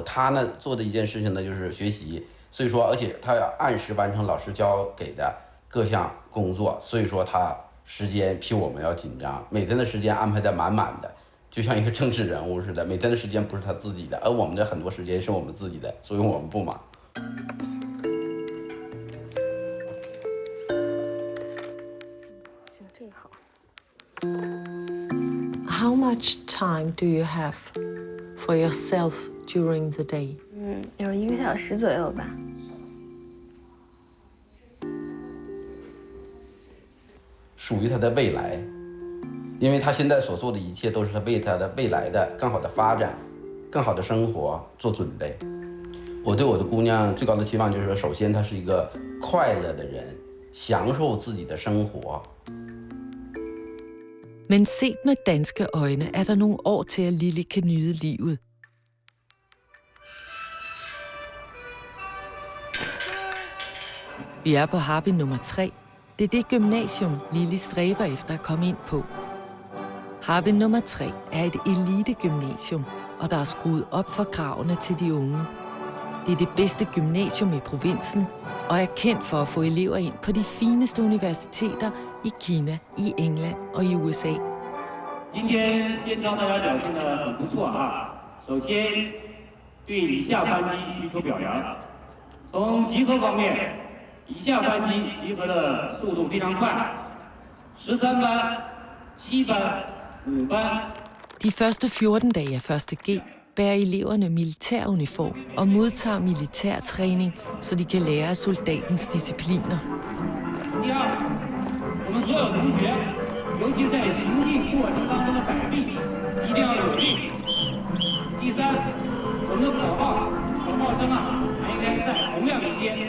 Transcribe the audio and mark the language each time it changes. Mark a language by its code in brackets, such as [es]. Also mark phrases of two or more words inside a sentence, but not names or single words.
[zh] 他呢做的一件事情呢就是学习，所以说而且他要按时完成老师交给的各项工作，所以说他时间比我们要紧张，每天的时间安排得满满的，就像一个政治人物似的，每天的时间不是他自己的，而我们的很多时间是我们自己的，所以我们不忙。行，这个好。 [en] How much time do you have for yourself during the day? [zh] 有1个小时左右吧。属于他的未来，因为他现在所做的一切都是他为他的未来的更好的发展、更好的生活做准备。我对我的姑娘最高的期望就是说，首先她是一个快乐的人，享受自己的生活。 [da] Men set med danske øjne er der nogle år til, at Lily kan nyde livet. Vi er på Harbin nummer 3. Det er det gymnasium, Lily stræber efter at komme ind på. Harbin nummer 3 er et elitegymnasium, og der er skruet op for kravene til de unge. Det er det bedste gymnasium i provinsen, og er kendt for at få elever ind på de fineste universiteter i Kina, i England og i USA. [zh] 今天监操大家表现得很不错啊！首先，对以下班级提出表扬。从集合方面，以下班级集合的速度非常快，13班、7班、5班。 [da] De første 14 dage af 1.G bærer eleverne militæruniform og modtager militærtræning, så de kan lære af soldatens discipliner. [zh] 第二，我们所有同学，尤其在行进过程当中的摆臂，一定要有力。第三，我们的口号声啊，还应该再洪亮一些。